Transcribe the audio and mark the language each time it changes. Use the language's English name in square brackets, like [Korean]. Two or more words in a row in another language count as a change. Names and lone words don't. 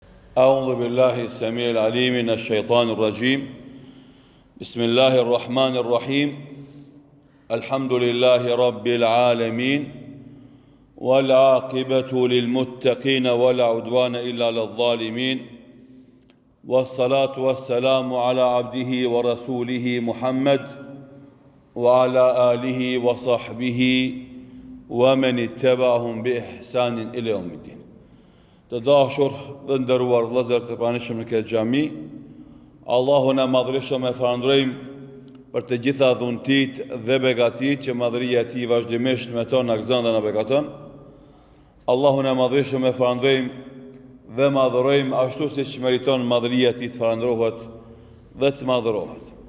[Arabic] أعوذ بالله السميع العليم من الشيطان الرجيم بسم الله الرحمن الرحيم الحمد لله رب العالمين والعاقبة للمتقين ولا عدوان إلا للظالمين والصلاة والسلام على عبده ورسوله محمد وعلى آله وصحبه ومن اتبعهم بإحسان إلى يوم الدين. [Albanian] Të dashur dhe nderuar vëllezër të pranishëm në këtë xhami, Allahun e madhërisëm e falenderojmë për të gjitha dhuntit dhe begatit që madhëria e tij vazhdimisht me to na gëzon dhe na begaton. Allahun e madhërisëm e falenderojmë dhe madhërojmë ashtu siç meriton madhëria e tij të falendrohet dhe të madhërohet.